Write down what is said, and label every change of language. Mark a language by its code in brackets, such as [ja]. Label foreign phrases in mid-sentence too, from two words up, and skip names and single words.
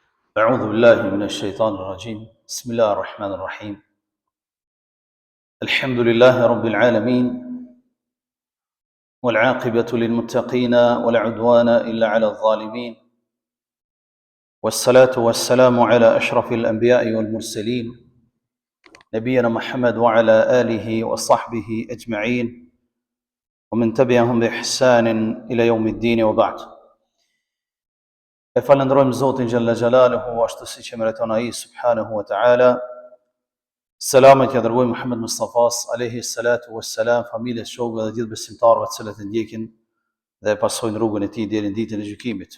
[ar] أعوذ بالله من الشيطان الرجيم بسم الله الرحمن الرحيم الحمد لله رب العالمين والعاقبة للمتقين ولا عدوان إلا على الظالمين والصلاة والسلام على أشرف الأنبياء والمرسلين نبينا محمد وعلى آله وصحبه أجمعين ومن تبعهم بإحسان إلى يوم الدين وبعد. [sq] E falëndrojmë Zotin [ar] جل جلاله, [sq] ashtu si që meriton ai [ar] سبحانه وتعالى. [sq] Selamet ja dërgojmë Muhammed Mustafas, [ar] عليه الصلاة والسلام, [sq] familjes, shokëve dhe gjithë besimtarëve të cilët e ndjekin dhe pasojnë rrugën e tij deri në ditën e gjykimit.